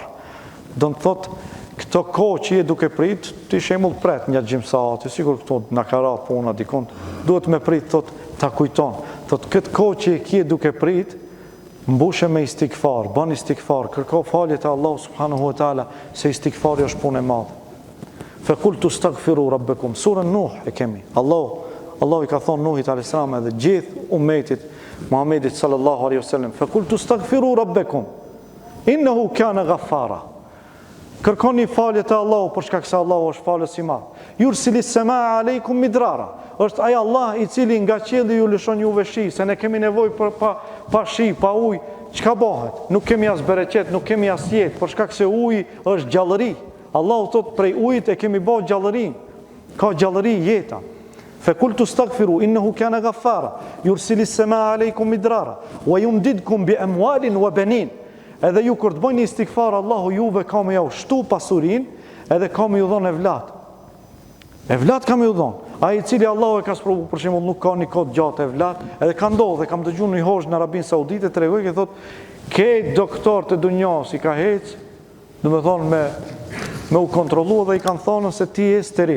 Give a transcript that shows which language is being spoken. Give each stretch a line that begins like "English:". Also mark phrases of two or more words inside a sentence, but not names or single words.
Albanian: Do të thotë këto kohë që je duke prit, ti shembull pret një gjimsati, sigur këto na ka ra puna dikon, duhet me prit, thot ta kujton. Thot këtë kohë që je duke prit, mbushe me istighfar, bën istighfar, kërko falje te Allahu
Arabic: سبحانه وتعالى,
Albanian: se istighfari është punë e madhe.
Arabic: فقلت استغفروا ربكم.
Albanian: Surën Nuh e kemi. Allahu i ka thonë Nuhit
Arabic: عليه السلام
Albanian: edhe gjithë ummetit Muhammedit
Arabic: صلى الله عليه وسلم, فقلت استغفروا ربكم إنه كان غفارا.
Albanian: Kërkoni falje të Allahu, për shkak se Allahu është falës i madh.
Arabic: يرسل السماء عليكم مدرارا.
Albanian: Është ai Allah i cili nga qielli ju lëshon juve shi, se ne kemi nevojë për pa shi, pa ujë, çka bëhet? Nuk kemi as bereqet, nuk kemi as jetë, për shkak se uji është gjallëri. Allahu thot prej ujit e kemi bërë gjallëri. Ka gjallëri jeta.
Arabic: فقلت استغفروا إنه كان غفارا. يرسل السماء عليكم مدرارا ويمددكم بأموال وبنين.
Albanian: Edhe ju kur të bëjni istighfar, Allahu juve ka me jau shtu pasurin, edhe ka me ju dhon evlat. Evlat ka me ju dhon. Ai i cili Allahu e ka sprovu, për shembull, nuk ka një kohë gjatë evlat, edhe ka ndodhur, kam dëgjuar një hoxh në Arabinë Saudite tregoj që thotë, ke doktor të dunjos i ka hec, domethënë me u kontrollu dhe i kanë thonë se ti je steril.